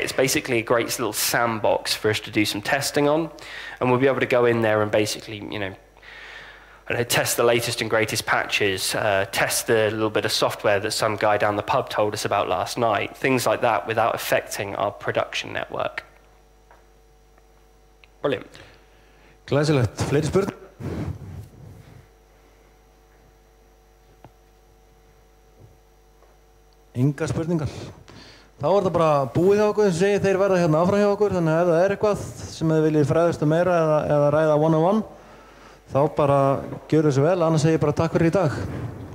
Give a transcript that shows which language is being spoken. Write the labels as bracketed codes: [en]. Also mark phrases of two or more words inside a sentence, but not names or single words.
[en] It's basically a great little sandbox for us to do some testing on, and we'll be able to go in there and basically, test the latest and greatest patches, test the little bit of software that some guy down the pub told us about last night, things like that without affecting our production network. Brilliant. [is] Glæsilegt. Fleiri spurningar? Engar spurningar. Þá það bara búið hjá okkur, sem segir þeir verða hérna áfram hjá okkur, þannig að ef það eitthvað sem þið viljið fræðast meira eða ræða [en] one-on-one, [is] þá bara gjöru þessu vel, annars segi ég bara takk fyrir í dag.